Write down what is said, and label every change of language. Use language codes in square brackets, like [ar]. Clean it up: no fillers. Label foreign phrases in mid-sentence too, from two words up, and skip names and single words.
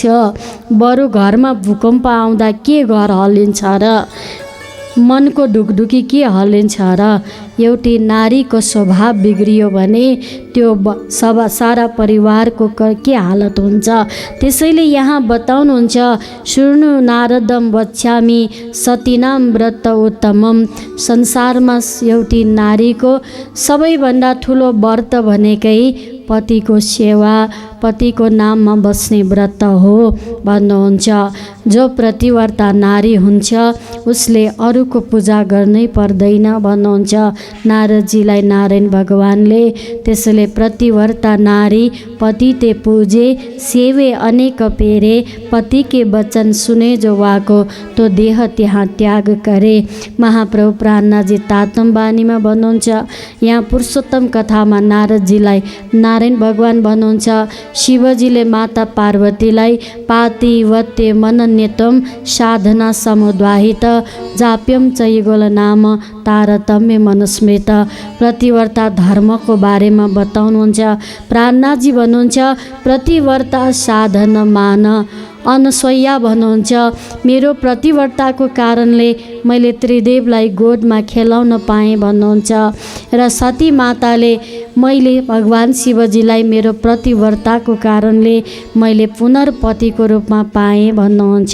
[ne] बरु घरमा भूकम्प आउँदा के घर हल्लिन्छ र, मनको ढुकढुकी के हल्लिन्छ र। एउटी नारीको स्वभाव बिग्रियो भने त्यो सारा परिवारको के हालत हुन्छ। त्यसैले यहाँ बताउनुहुन्छ, [sa] शृणु नारदम वक्ष्यामि सतीनां व्रत उत्तमम। [ne] संसारमा एउटी नारीको सबैभन्दा ठुलो व्रत भनेकै पतिको सेवा, पतिको नाममा बस्ने व्रत हो भन्नुहुन्छ। जो प्रतिव्रता नारी हुन्छ उसले अरूको पूजा गर्नै पर्दैन भन्नुहुन्छ नारदजीलाई नारायण भगवानले। त्यसैले प्रतिव्रता नारी [hi] पति ते पूजे, सेवे अनेक पेरे, पति के वचन सुने जो वाको, तो देह त्यहाँ त्याग करे। [ne] महाप्रभु प्राणनाथजी तातम बानीमा भन्नुहुन्छ, यहाँ पुरुषोत्तम कथामा नारदजीलाई नारायण भगवान भन्नुहुन्छ, शिवजीले माता पार्वतीलाई [sa] पातिवत्य मनन्यतम साधना समुद्वाहित जाप्यम चैगोल नाम तारतम्य मनुस्मृत। [ne] प्रतिव्रता धर्मको बारेमा बताउनुहुन्छ। प्राणनाथजी भन्नुहुन्छ, [hi] प्रतिव्रता साधन मान। [ne] अनसुया भन्नुहुन्छ, मेरो प्रतिव्रताको कारणले मैले त्रिदेवलाई गोदमा खेलाउन पाएँ भन्नुहुन्छ। र सती माताले मैले भगवान शिवजीलाई मेरो प्रतिव्रताको कारणले मैले पुनर्पतिको रूपमा पाएँ भन्नुहुन्छ।